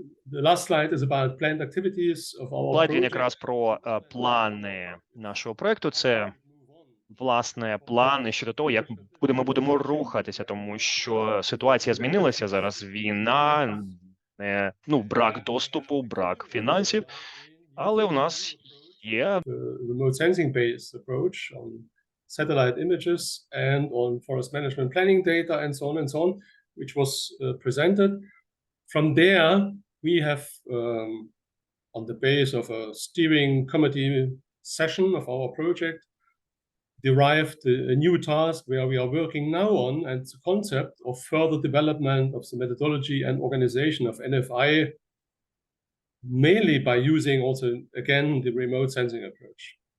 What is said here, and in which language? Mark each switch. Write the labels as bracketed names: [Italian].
[English] The last slide is about planned activities of our [Ukrainian] Слайд він [English] project. [Ukrainian] якраз про плани нашого проекту. Це власне, плани щодо того, як ми будемо рухатися, тому що ситуація змінилася зараз. Війна, брак доступу, брак фінансів, але у нас є [English] remote sensing-based approach on satellite images and on forest management planning data and so on, which was presented. From there, we have, on the base of a steering committee session of our project, derived a new task where we are working now on, and the concept of further development of the methodology and organization of NFI, mainly by using also, again, the remote sensing approach.